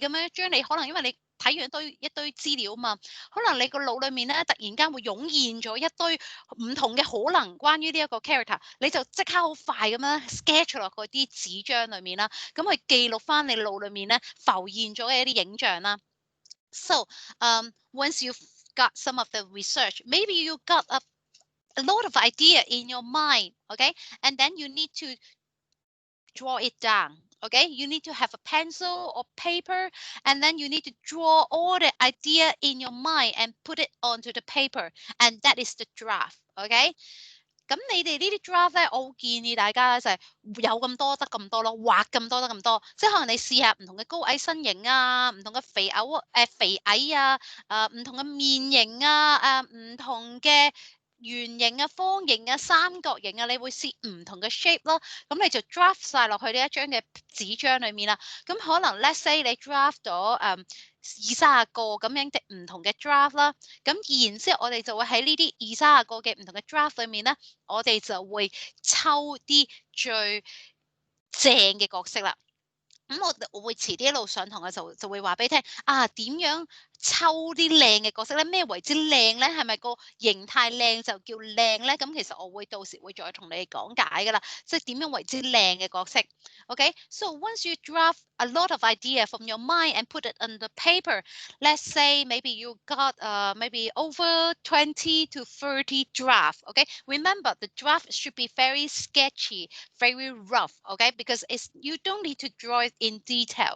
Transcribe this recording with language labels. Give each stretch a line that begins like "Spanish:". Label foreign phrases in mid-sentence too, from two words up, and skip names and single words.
Cantonese: 樣將你可能因為你睇完一堆資料嘛，可能你個腦裏面咧突然間會湧現咗一堆唔同嘅可能，關於呢一個 character，你就即刻好快咁樣 sketch 落嗰啲紙張裏面啦，咁去記錄翻你腦裏面咧浮現咗嘅一啲影像啦。
English: So, once you've got some of the research, maybe you got a lot of idea in your mind, okay? And then you need to draw it down. Okay, you need to have a pencil or paper, and then you need to draw all the idea in your mind and put it onto the paper, and that is the draft.
Cantonese: Okay，咁你哋呢啲 draft 咧，我會建議大家咧就係有咁多得咁多咯，畫咁多得咁多，即係可能你試下唔同嘅高矮身形啊，唔同嘅肥矮啊，唔同嘅面型啊，唔同嘅圓形啊、方形啊、三角形啊，你會試唔同嘅 shape 咯。咁你就 draft 晒落去呢一張嘅紙張裏面啦。咁可能
English: let's say
Cantonese: 你 draft 咗20-30個咁樣嘅唔同嘅 draft 啦。咁然之後我哋就會喺呢啲20-30個嘅唔同嘅 draft 裏面咧，我哋就會抽啲最正嘅角色啦。咁我會遲啲一路上堂嘅時候就會話俾你聽點樣抽啲靚嘅角色咧？咩為之靚咧？係咪個形態靚就叫靚咧？咁其實我會到時會再同你哋講解噶啦，即係點樣為之靚嘅角色。
English: Okay, so once you draft a lot of idea from your mind and put it on the paper, let's say maybe you got maybe over 20 to 30 draft. Okay, remember the draft should be very sketchy, very rough. Okay, because you don't need to draw it in detail.